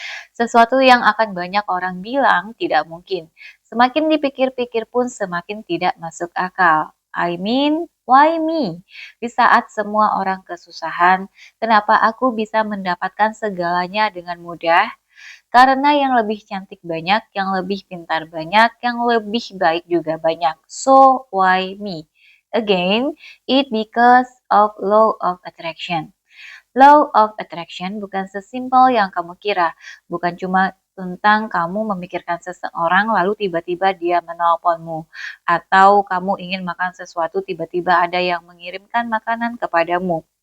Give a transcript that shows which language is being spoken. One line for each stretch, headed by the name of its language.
Indonesian: Sesuatu yang akan banyak orang bilang tidak mungkin. Semakin dipikir-pikir pun semakin tidak masuk akal.
English: I mean, why me?
Indonesian: Di saat semua orang kesusahan, kenapa aku bisa mendapatkan segalanya dengan mudah? Karena yang lebih cantik banyak, yang lebih pintar banyak, yang lebih baik juga banyak.
English: So, why me? Again, it because of law of attraction.
Indonesian: Law of attraction bukan sesimpel yang kamu kira. Bukan cuma tentang kamu memikirkan seseorang lalu tiba-tiba dia menelponmu. Atau kamu ingin makan sesuatu tiba-tiba ada yang mengirimkan makanan kepadamu.